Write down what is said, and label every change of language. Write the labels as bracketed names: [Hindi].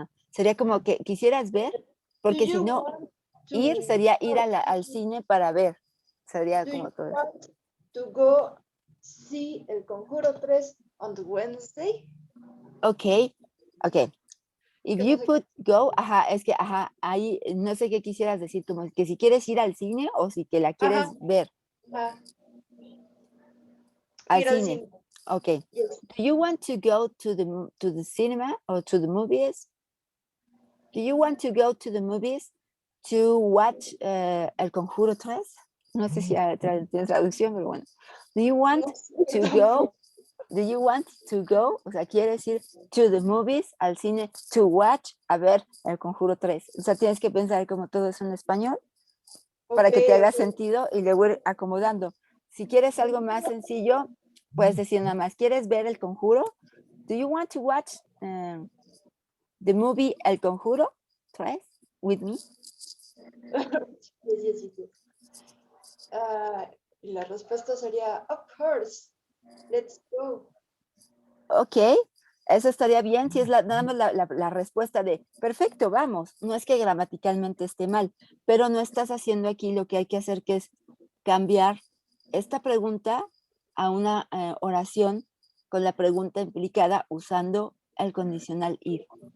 [Spanish] Sería como que quisieras ver, porque si no, ir sería ir al cine para ver. Sería como todo. [English] Want to go see El Conjuro 3 on Wednesday? Okay. If you put go, [Spanish] es que, ahí no sé qué quisieras decir, como que si quieres ir al cine o si que la quieres ver. Al cine. Okay. [English] Yes. Do you want to go to the cinema or to the movies? Do you want to go to the movies to watch El Conjuro 3? [Spanish] No sé si tiene traducción, pero bueno. [English] Do you want to go? Do you want to go? [Spanish] O sea, quieres ir [English] to the movies, [Spanish] al cine, [English] to watch, [Spanish] a ver El Conjuro 3. O sea, tienes que pensar como todo eso en español para que te haga sentido y luego ir acomodando. Si quieres algo más sencillo, puedes decir nada más, ¿quieres ver El Conjuro? [English] Do you want to watch the movie El Conjuro 3 with me? Yes. [Spanish] Y la respuesta sería, [English] of course, let's go. [Spanish] Ok, eso estaría bien si es nada más la respuesta de, perfecto, vamos. No es que gramaticalmente esté mal, pero no estás haciendo aquí lo que hay que hacer, que es cambiar esta pregunta a una oración con la pregunta implicada usando el condicional if.